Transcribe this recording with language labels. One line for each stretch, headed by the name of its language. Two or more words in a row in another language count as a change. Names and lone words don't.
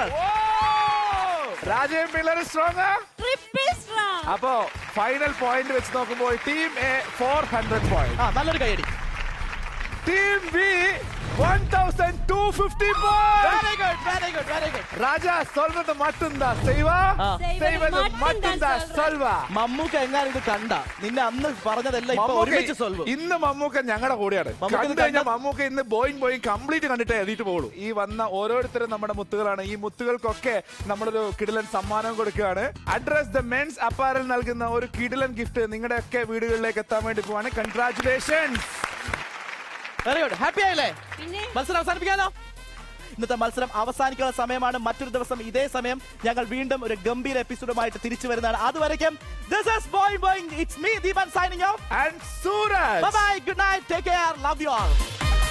Malayalam: രാജയും പിള്ളേർ സ്ട്രോങ്. അപ്പോ
English: final point
Malayalam: വെച്ച് നോക്കുമ്പോൾ
English: team A
Malayalam: 400 പോയിന്റ്, നല്ലൊരു കൈയടി.
English: team B
Malayalam: 1250 പോയിന്റ്.
English: very good very good very good.
Tamil: രാജാ சொல்றது மட்டும்தான் செய்வா செய்வது மட்டும்தான் சொல்வா.
Malayalam: മമ്മൂക്ക എങ്ങാനും ഇത് കണ്ട നിന്നെ അന്ന് പറഞ്ഞതെല്ലാം ഇപ്പൊ ഒരുമിച്ച് സോൾവ്. ഇന്ന് മമ്മൂക്ക ഞങ്ങളുടെ കൂടെയാണ്. കണ്ടു കഴിഞ്ഞാൽ മമ്മൂക്ക ഇന്ന് ബോയിങ് കംപ്ലീറ്റ് കണ്ടിട്ടേ എഴുതിട്ട് പോകുള്ളൂ. ഈ വന്ന ഓരോരുത്തരും നമ്മുടെ മുത്തുകളാണ്. ഈ മുത്തുകൾക്കൊക്കെ നമ്മളൊരു കിടിലൻ സമ്മാനം കൊടുക്കുകയാണ്. അഡ്രസ് ദ മെൻസ് അപ്പാരൽ നൽകുന്ന ഒരു കിടിലൻ ഗിഫ്റ്റ് നിങ്ങളുടെ ഒക്കെ വീടുകളിലേക്ക് എത്താൻ വേണ്ടി പോവാണ്. കൺഗ്രാറ്റുലേഷൻസ്.
English: very good.
Malayalam: ഹാപ്പി ആയില്ലേ? പിന്നെ മത്സരം അവസാനിപ്പിക്കാനോ? ഇന്നത്തെ മത്സരം അവസാനിക്കുന്ന സമയമാണ്. മറ്റൊരു ദിവസം ഇതേ സമയം ഞങ്ങൾ വീണ്ടും ഒരു ഗംഭീര എപ്പിസോഡുമായിട്ട് തിരിച്ചു വരുന്നതാണ്. അതുവരയ്ക്കും
English: this is Boing Boing. It's me, Deepan, signing off. And Suraj. Bye bye. Good night. Take care. Love you all.